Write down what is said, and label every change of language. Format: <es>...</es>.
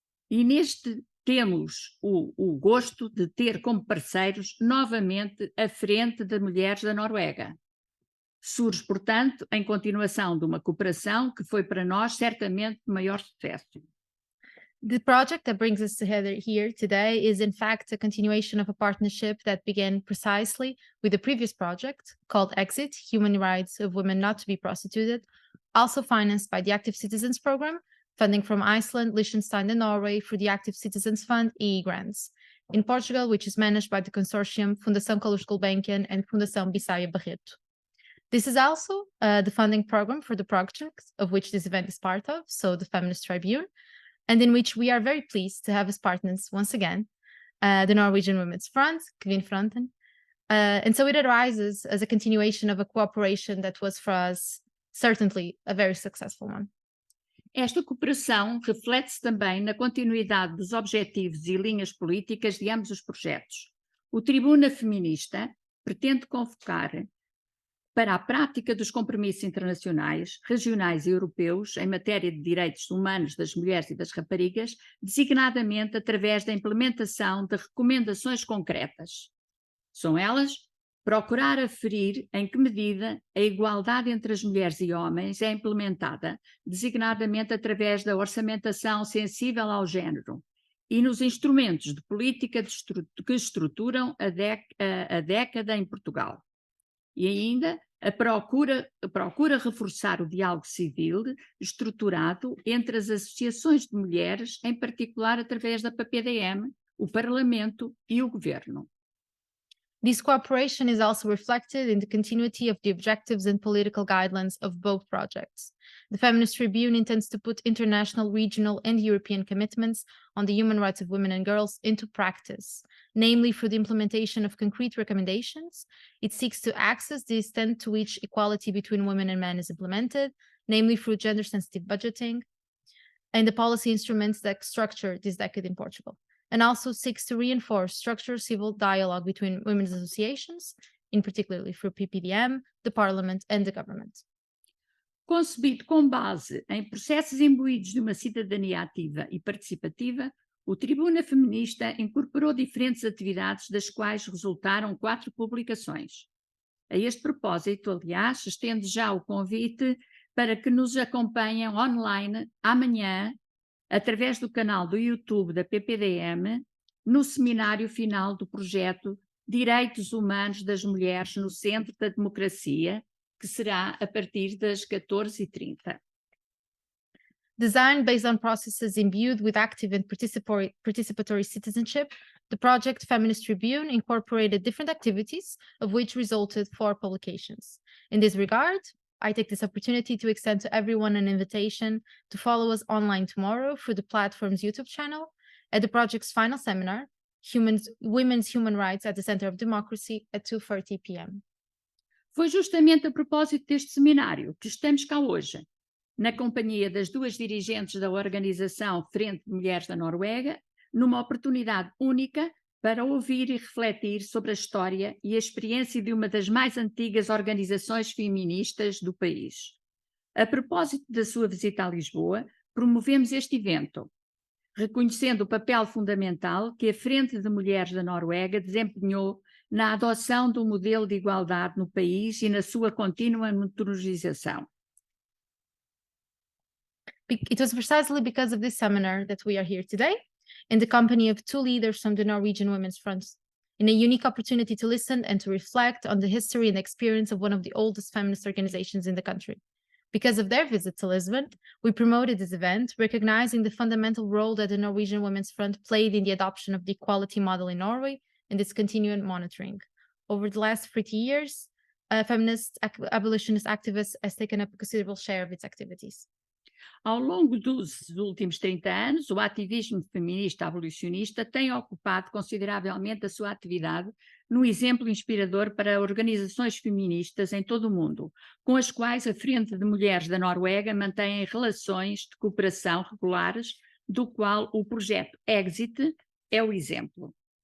<pt>E neste temos o gosto de ter como parceiros novamente a Frente de Mulheres da Noruega. Surge, portanto, em continuação de uma cooperação que foi para nós certamente de maior sucesso.</pt> <en>The project that brings us together here today is in fact a continuation of a partnership that began precisely with the previous project called Exit, Human Rights of Women Not to be Prostituted, also financed by the Active Citizens Program, funding from Iceland, Liechtenstein and Norway for the Active Citizens Fund EE grants. In Portugal, which is managed by the consortium Fundação Carlos Gulbenkian and Fundação Bissaia Barreto. This is also the funding program for the project of which this event is part of, so the Feminist Tribune, and in which we are very pleased to have as partners once again the Norwegian Women's Front, Kvinnfronten. And so it arises as a continuation of a cooperation that was for us certainly a very successful one.</en> <pt>Esta cooperação reflete-se também na continuidade dos objetivos e linhas políticas de ambos os projetos. O Tribuna Feminista pretende convocar para a prática dos compromissos internacionais, regionais e europeus em matéria de direitos humanos das mulheres e das raparigas, designadamente através da implementação de recomendações concretas. São elas: procurar aferir em que medida a igualdade entre as mulheres e homens é implementada, designadamente através da orçamentação sensível ao género, e nos instrumentos de política que estruturam a década em Portugal. E ainda procura reforçar o diálogo civil estruturado entre as associações de mulheres, em particular através da PPDM, o Parlamento e o Governo.</pt> <en>This cooperation is also reflected in the continuity of the objectives and political guidelines of both projects. The Feminist Tribune intends to put international, regional, and European commitments on the human rights of women and girls into practice, namely through the implementation of concrete recommendations. It seeks to access the extent to which equality between women and men is implemented, namely through gender-sensitive budgeting, and the policy instruments that structure this decade in Portugal, and also seeks to reinforce structured civil dialogue between women's associations, in particularly through PPDM, the Parliament, and the government.</en> <pt>Concebido com base em processos imbuídos de uma cidadania ativa e participativa, o Tribuna Feminista incorporou diferentes atividades, das quais resultaram 4 publicações. A este propósito, aliás, estendo já o convite para que nos acompanhem online amanhã, através do canal do YouTube da PPDM, no seminário final do projeto Direitos Humanos das Mulheres no Centro da Democracia, que será a partir das 14h30.</pt> <en>Designed based on processes imbued with active and participatory citizenship, the project Feminist Tribune incorporated different activities, of which resulted 4 publications. In this regard, I take this opportunity to extend to everyone an invitation to follow us online tomorrow through the platform's YouTube channel at the project's final seminar, Women's Human Rights at the Center of Democracy, at 2:30 p.m.</en> <pt>Foi justamente a propósito deste seminário que estamos cá hoje, na companhia das 2 dirigentes da organização Frente, Mulheres da Noruega, numa oportunidade única para ouvir e refletir sobre a história e a experiência de uma das mais antigas organizações feministas do país. A propósito da sua visita a Lisboa, promovemos este evento, reconhecendo o papel fundamental que a Frente de Mulheres da Noruega desempenhou na adoção do modelo de igualdade no país e na sua contínua monitorização.</pt> <en>It was precisely because of this seminar that we are here today, in the company of 2 leaders from the Norwegian Women's Front, in a unique opportunity to listen and to reflect on the history and experience of one of the oldest feminist organizations in the country. Because of their visit to Lisbon, we promoted this event, recognizing the fundamental role that the Norwegian Women's Front played in the adoption of the equality model in Norway and its continuing monitoring. Over the last 30 years, feminist abolitionist activists has taken up a considerable share of its activities.</en> <pt>Ao longo dos últimos 30 anos, o ativismo feminista abolicionista tem ocupado consideravelmente a sua atividade num exemplo inspirador para organizações feministas em todo o mundo, com as quais a Frente de Mulheres da Noruega mantém relações de cooperação regulares, do qual o projeto Exit é o exemplo.</pt>